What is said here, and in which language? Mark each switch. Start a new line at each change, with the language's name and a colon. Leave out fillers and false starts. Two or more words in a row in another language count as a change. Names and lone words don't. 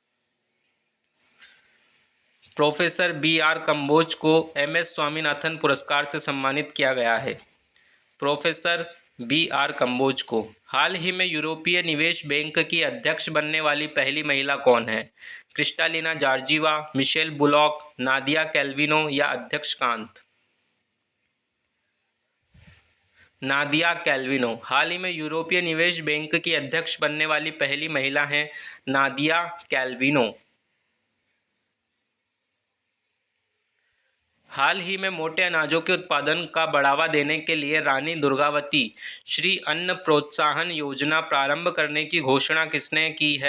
Hindi: प्रोफेसर BR कंबोज को MS स्वामीनाथन पुरस्कार से सम्मानित किया गया है। प्रोफेसर BR कंबोज को। हाल ही में यूरोपीय निवेश बैंक की अध्यक्ष बनने वाली पहली महिला कौन है? क्रिस्टालिना जॉर्जीवा, मिशेल बुलॉक, नादिया कैल्विनो या अध्यक्ष कांत? नादिया कैल्विनो। हाल ही में यूरोपीय निवेश बैंक की अध्यक्ष बनने वाली पहली महिला हैं नादिया कैल्विनो। हाल ही में मोटे अनाजों के उत्पादन का बढ़ावा देने के लिए रानी दुर्गावती श्री अन्न प्रोत्साहन योजना प्रारंभ करने की घोषणा किसने की है?